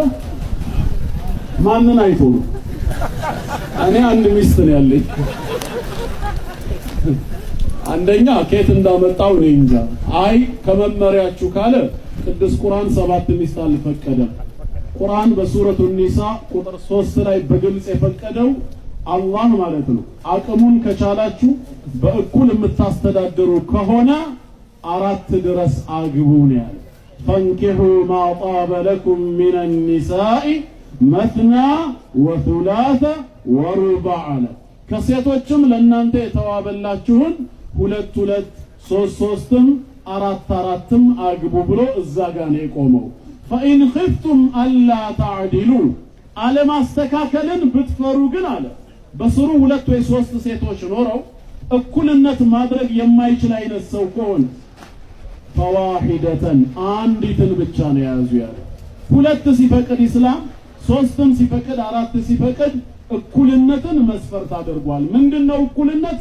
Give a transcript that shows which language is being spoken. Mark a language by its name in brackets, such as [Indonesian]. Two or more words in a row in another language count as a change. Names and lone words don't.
[Amharic] ማንን አይቶ ነው? እኔ አንድ ሚስት ነው ያለኝ። አንደኛ ከየት እንዳመጣው ነው እንጃ። አይ ከመመሪያችሁ ካለ ቅዱስ ቁርአን ሰባት ሚስት አልፈቀደም። ቁርአን በሱረቱ ኒሳ ቁጥር 3 ላይ በግልጽ የፈቀደው አላህ ማለት ነው አቅሙን ከቻላችሁ በእኩል የምታስተዳድሩ ከሆነ 4 ድረስ አግቡ ነው ያለው። [Arabic] فانكحوا ما طاب لكم من النساء مثنى وثلاث ورباع [Amharic] ከሴቶችም ለእናንተ የተዋበላችሁን ሁለት ሶስትም አራትም አግቡ ብሎ እዛ ጋር ነው የቆመው። [Arabic] فإن خفتم ألا تعدلوا [Amharic] አለማስተካከልን ብትፈሩ ግን አለ በስሩ ሁለት ወይ ሶስት ሴቶች ኖረው እኩልነት ማድረግ የማይችል አይነት ሰው ከሆነ ፈዋሂደተን አንዲትን ብቻ ነው ያዙ ያለ። ሁለት ሲፈቅድ ኢስላም፣ ሶስትም ሲፈቅድ፣ አራት ሲፈቅድ እኩልነትን መስፈርት አድርጓል። ምንድነው እኩልነት?